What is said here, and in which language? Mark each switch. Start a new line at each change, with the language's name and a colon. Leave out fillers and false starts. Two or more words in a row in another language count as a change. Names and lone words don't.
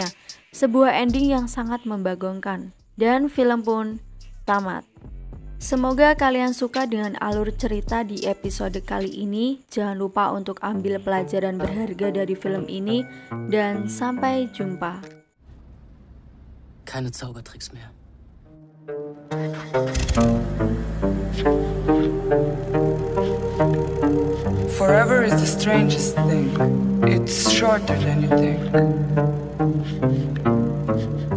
Indonesian: Sebuah ending yang sangat membagongkan. Dan film pun tamat. Semoga kalian suka dengan alur cerita di episode kali ini. Jangan lupa untuk ambil pelajaran berharga dari film ini, dan sampai jumpa.
German: Keine Zaubertricks mehr.
English: Forever is the strangest thing. It's shorter than you think.